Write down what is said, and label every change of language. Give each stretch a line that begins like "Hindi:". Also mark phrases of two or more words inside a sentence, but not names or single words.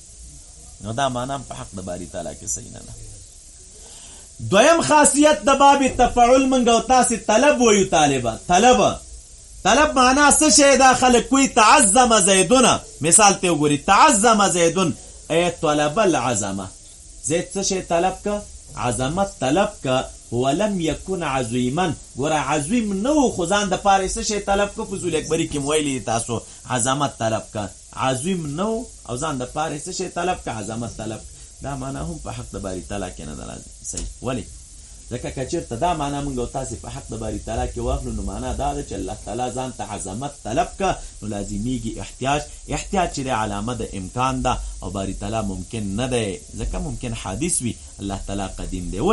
Pashto: نو دا معنا په حق د باری تعالی کې صحیح نه ده. دویم خاصیت د باب تفاعل منګ او تاسې طلب وایو طالبه. طلب معنا څه شی دا؟ خلک کوي
Arabic: تعظم زیدونه.
Pashto: مثال ته وګورئ،
Arabic: تعظم زیدون ای طلب العظمه.
Pashto: زید څه شی طلب که؟ عظمت طلب که.
Arabic: هو لم یکن عظیما.
Pashto: ګوره عظیم نه خو ځان دپاره څه شی طلب که؟ فضول اکبري کې مو ویلي تاسو عظمت طلب که. عظیم نه او ځان دپاره څه شی طلب که؟ عظمت طلب. دا معنا هم په حق د باری تعالی کې نه ده راځي. صحیح. ولې؟ ځکه که چېرته دا معنا موږ او تاسې په حق د باری تعالی کې واخلو نو معنا دا ده چې الله تعالی ځان ته عظمت طلب که، نو لازمیږي احتیاج چې دی علامه د امکان ده او باری تعالی ممکن نه دی، ځکه ممکن حادث وي، الله تعالی قدیم دی.